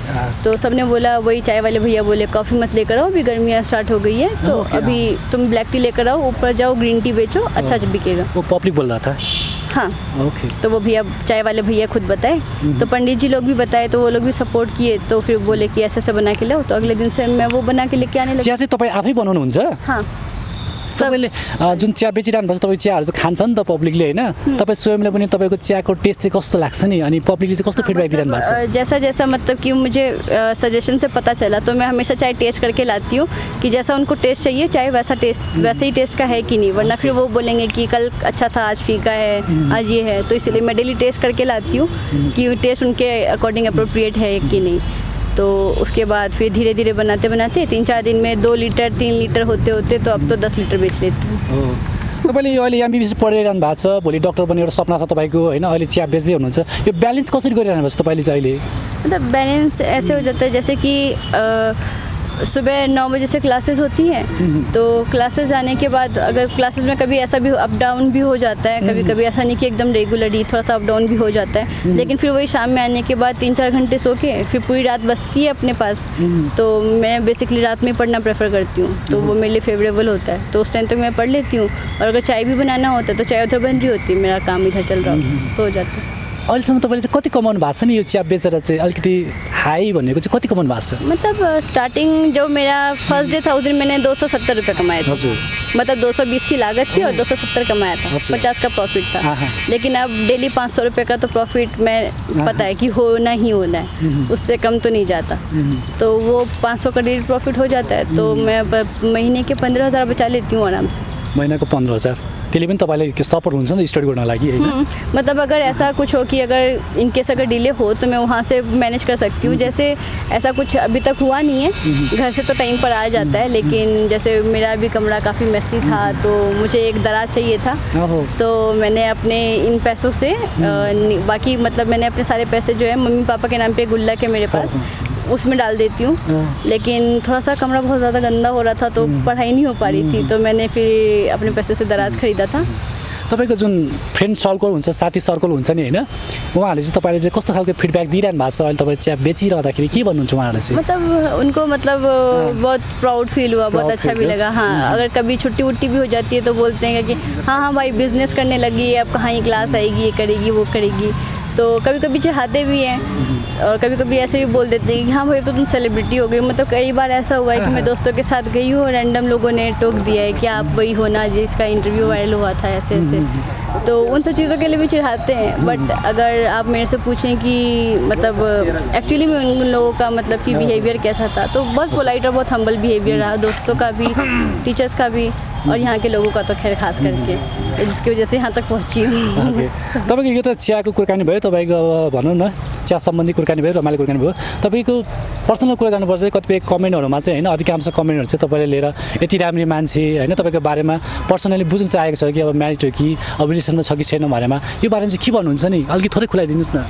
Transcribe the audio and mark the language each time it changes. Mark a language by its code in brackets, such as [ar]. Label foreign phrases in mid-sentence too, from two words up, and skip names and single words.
[hi] तो सबने बोला, वही चाय वाले भैया बोले कॉफ़ी मत लेकर आओ, अभी गर्मियाँ स्टार्ट हो गई है, तो अभी तुम [en] black tea [hi] लेकर आओ, ऊपर जाओ [en] green tea [hi] बेचो, अच्छा बिकेगा। वो पब्लिक बोल रहा था? हाँ, ओके। तो वो भैया चाय वाले भैया खुद बताए, तो पंडित जी लोग भी बताए, तो वो लोग भी सपोर्ट किए, तो फिर बोले कि ऐसे बना के लाओ, तो अगले दिन से मैं वो बना के लेके आने लगी। [ne] चिया चाहिँ तपाईँ आफै बनाउनुहुन्छ? [hi] हाँ, [ne] तपाईँले जुन चिया बेचिरहनु भएको छ, तपाईँ चियाहरू चाहिँ खान्छ नि त पब्लिकले होइन, तपाईँ स्वयंले पनि तपाईँको चियाको टेस्ट चाहिँ कस्तो लाग्छ नि, अनि पब्लिकले चाहिँ कस्तो फिडब्याक दिइरहनु भएको छ? [hi] जैसा जैसा मतलब कि मुझे सजेशन से पता चला, तो मैं हमेशा चाय टेस्ट करके लाती हूँ कि जैसा उनको टेस्ट चाहिए चाय वैसे ही टेस्ट का है कि नहीं, वरना फिर वो बोलेंगे कि कल अच्छा था, आज फीका है, आज ये है। तो इसलिए मैं डेली टेस्ट करके लाती हूँ कि टेस्ट उनके [en] according appropriate [hi] है कि नहीं। तो उसके बाद फिर धीरे धीरे बनाते बनाते 3-4 दिन में 2 लीटर 3 लीटर होते होते तो अब तो 10 लीटर बेच लेती हूँ। [ne] तपाईँले यो अहिले एमबिबिएस पढिरहनु भएको छ, भोलि डक्टर बन्ने एउटा सपना छ तपाईँको होइन, अहिले चिया बेच्दै हुनुहुन्छ, यो ब्यालेन्स कसरी गरिरहनु भएको छ तपाईँले चाहिँ अहिले? [hi] मतलब बैलेंस ऐसे हो जाता है जैसे कि सुबह 9 बजे से क्लासेस होती हैं, तो क्लासेस जाने के बाद अगर क्लासेस में कभी ऐसा भी [en] up down [hi] भी हो जाता है, कभी कभी ऐसा नहीं कि एकदम रेगुलरली, थोड़ा सा [en] up down [hi] भी हो जाता है, लेकिन फिर वही शाम में आने के बाद 3-4 घंटे सो के फिर पूरी रात बचती है अपने पास, तो मैं बेसिकली रात में पढ़ना प्रेफर करती हूँ, तो वो मेरे लिए फेवरेबल होता है, तो उस टाइम तक मैं पढ़ लेती हूँ। और अगर चाय भी बनाना होता है तो चाय उधर बन रही होती है, मेरा काम इधर चल रहा होता तो हो जाता है। [ne] अहिलेसम्म तपाईँले चाहिँ कति कमाउनु भएको छ नि यो चिया बेचेर चाहिँ? अलिकति हाई भनेको चाहिँ कति कमाउनु भएको छ? [hi] मतलब स्टार्टिंग जो मेरा [en] first day [hi] था उस दिन मैंने 270 रुपये कमाए थे। [ne] हजुर। [hi] मतलब 220 की लागत थी और 270 कमाया था, 50 का प्रॉफिट था। लेकिन अब डेली 500 रुपये का तो प्रॉफिट मैं पता है कि होना ही होना है, उससे कम तो नहीं जाता, तो वो 500 का डेली प्रॉफिट हो जाता है, तो मैं महीने के 15,000 बचा लेती हूँ आराम से। [ne] महीनाको 15,000 त्यसले पनि तपाईँलाई सपोर्ट हुन्छ नि स्टडी गर्नको लागि होइन? [hi] मतलब अगर ऐसा कुछ हो कि अगर इनकेस अगर डिले हो तो मैं वहाँ से मैनेज कर सकती हूँ। जैसे ऐसा कुछ अभी तक हुआ नहीं है, घर से तो टाइम पर आ जाता है, लेकिन जैसे मेरा भी कमरा काफ़ी मेसी था तो मुझे एक दराज चाहिए था, तो मैंने अपने इन पैसों से बाकी मतलब मैंने अपने सारे पैसे जो है मम्मी पापा के नाम पे गुल्लक है मेरे पास, उसमें डाल देती हूँ। लेकिन थोड़ा सा कमरा बहुत ज़्यादा गंदा हो रहा था तो पढ़ाई नहीं हो पा रही थी, तो मैंने फिर अपने पैसे से दराज खरीदा था। [ne] तपाईँको जुन [en] friend circle [ne] हुन्छ, साथी सर्कल हुन्छ नि होइन, उहाँहरूले चाहिँ तपाईँले चाहिँ कस्तो खालको फिडब्याक दिइरहनु भएको छ? अहिले तपाईँ चिया बेचिरहँदाखेरि के भन्नुहुन्छ उहाँहरूले चाहिँ? [hi] मतलब उनको मतलब बहुत प्राउड फील हुआ, बहुत अच्छा भी लगा। हाँ, अगर कभी छुट्टी वुट्टी भी हो जाती है तो बोलते हैं कि हाँ हाँ भाई बिज़नेस करने लगी है, अब कहाँ ही क्लास आएगी, ये करेगी वो करेगी, तो कभी कभी चाहते भी हैं और कभी कभी ऐसे भी बोल देते हैं कि हाँ भाई तो तुम सेलिब्रिटी हो गई। मतलब कई बार ऐसा हुआ है कि मैं दोस्तों के साथ गई हूँ और रैंडम लोगों ने टोक दिया है कि आप वही हो ना जिसका इंटरव्यू वायरल हुआ था ऐसे ऐसे, तो उन सब चीज़ों के लिए भी चिढ़ाते हैं। बट अगर आप मेरे से पूछें कि मतलब एक्चुअली में उन लोगों का मतलब कि बिहेवियर कैसा था, तो बहुत पोलाइट और बहुत हम्बल बिहेवियर रहा, दोस्तों का भी, टीचर्स का भी, और यहाँ के लोगों का तो खैर खास करके, जिसकी वजह से यहाँ तक पहुँची हूँ। [ne] तपाईँको यो त चियाको कुराकानी भयो, तपाईँको अब भनौँ न चिया सम्बन्धी कुराकानी भयो, रमाइलो कुराकानी भयो। तपाईँको पर्सनल कुरा गर्नुपर्छ कतिपय कमेन्टहरूमा चाहिँ होइन, अधिकांश कमेन्टहरू चाहिँ तपाईँले लिएर यति राम्री मान्छे होइन, तपाईँको बारेमा पर्सनली बुझ्न चाहेको छ कि अब म्यारिड हो कि अब रिलेसनमा छ कि छैन बारेमा, यो बारेमा चाहिँ के भन्नुहुन्छ नि, अलिकति थोरै खुलाइदिनुहोस् न।